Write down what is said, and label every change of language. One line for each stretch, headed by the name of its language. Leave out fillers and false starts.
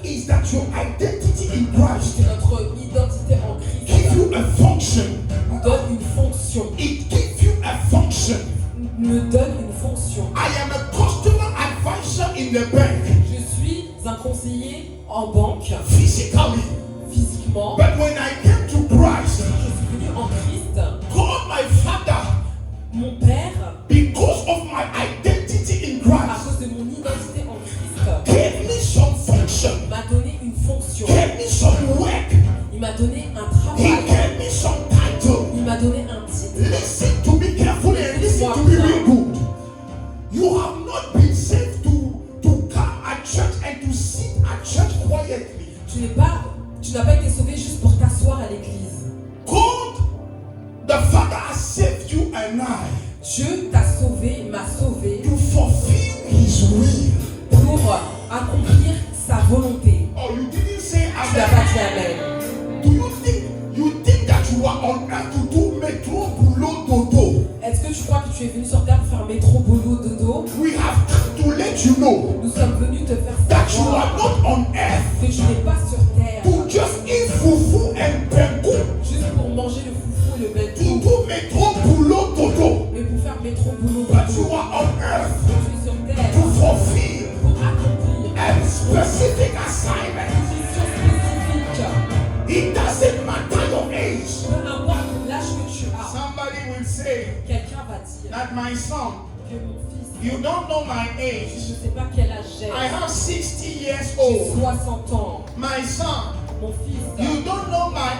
English: is that your identity in Christ
French: c'est notre identité en Christ.
English: gives you a function.
French: Nous donne une fonction.
English: It gives you a function.
French: Me donne une fonction.
English: I am a customer advisor in the bank,
French: Je suis un conseiller en banque,
English: physically.
French: physiquement.
English: But when I came to Christ,
French: Je suis venu en Christ.
English: God, my Father,
French: Mon Père,
English: because of my identity in
French: à
English: Christ,
French: cause de mon identité en Christ,
English: gave me some function,
French: m'a donné une fonction.
English: gave me some work,
French: Il m'a donné un
English: He
French: travail.
English: gave me some title.
French: Il m'a donné un titre.
English: Listen to me carefully and listen to me real good. You have not been saved to come at church and to sit at church quietly.
French: Tu n'as pas été sauvé juste pour t'asseoir à l'église.
English: God, the Father, has saved you and I
French: Dieu t'a sauvé, il m'a sauvé
English: to fulfill His will.
French: pour accomplir sa volonté.
English: Oh, you didn't say
French: Tu n'as pas dit
English: amen.
French: amen.
English: Do you think that you are on earth to do
French: metro boulot dodo? Est-ce que tu crois que tu es venu sur terre pour faire métro, boulot, dodo?
English: We have come to let you know
French: Nous sommes venus te faire
English: that you
French: savoir
English: are not on earth
French: que tu n'es pas sur terre
English: to just eat fufu and bengu,
French: juste pour manger le foufou et le
English: to
French: bento, do metro boulot dodo. mais pour faire métro, boulot,
English: But you
French: dodo.
English: are on earth
French: Tu es sur terre
English: to fulfill
French: pour accomplir
English: a specific assignment.
French: une mission spécifique.
English: It doesn't matter your age.
French: Peu importe l'âge que tu as,
English: Somebody will say
French: quelqu'un va dire
English: that my son,
French: que mon fils,
English: you don't know my
French: je
English: age.
French: ne sais pas quel âge j'ai.
English: I have 60 years
French: J'ai
English: old.
French: 60 ans.
English: My son,
French: Mon fils,
English: you don't know my